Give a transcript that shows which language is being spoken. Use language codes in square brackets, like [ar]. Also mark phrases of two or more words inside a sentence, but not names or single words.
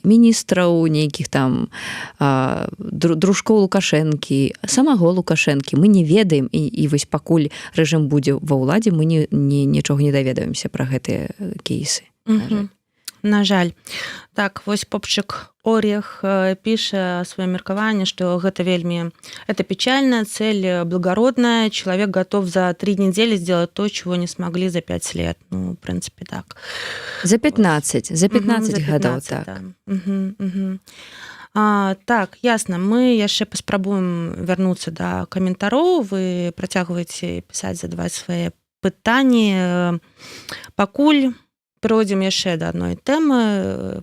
[be] Міністраў, нейкіх там дружкоў Лукашэнкі, самого Лукашэнкі. Мы не ведаем, і вось пакуль рэжым будзе ва ўладзе, мы нічога не даведаемся пра гэтыя кейсы. На жаль. Так, вось попчык Орех піша сваё меркаванне, што гэта вельмі... [ru] Это печальная цель, благородная. Человек готов за 3 недели сделать то, чего не смогли за 5 лет. Ну, в принципе, так. [be] За 15 гадоў, так. Да. Так, ясна. Мы яшчэ паспрабуем вярнуцца да каментароў. Вы працягваеце пісаць, задаваць свае пытанні. Пакуль перайдзем яшчэ да адной тэмы.